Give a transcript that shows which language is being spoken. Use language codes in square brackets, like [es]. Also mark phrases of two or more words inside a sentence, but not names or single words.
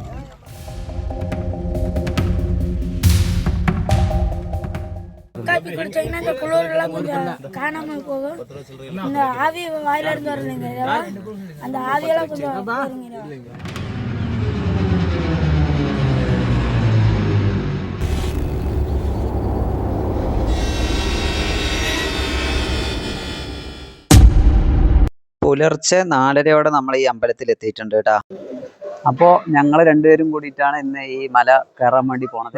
[ta] காப்பி குடிச்சீங்கன்னா இந்த குளிரெல்லாம் கொஞ்சம் காணாமல் போகும். இந்த ஆவி வாயில இருந்து வரலைங்க, அந்த ஆவியெல்லாம் கொஞ்சம் போயிருங்க. [ml] പുലർച്ചെ 4:30 നമ്മൾ ഈ അമ്പലത്തിൽ എത്തിയിട്ടുണ്ട് കേട്ടാ. അപ്പോൾ ഞങ്ങൾ രണ്ടുപേരും കൂടിയിട്ടാണ് ഇന്ന് ഈ മല കയറാൻ വേണ്ടി പോണത്.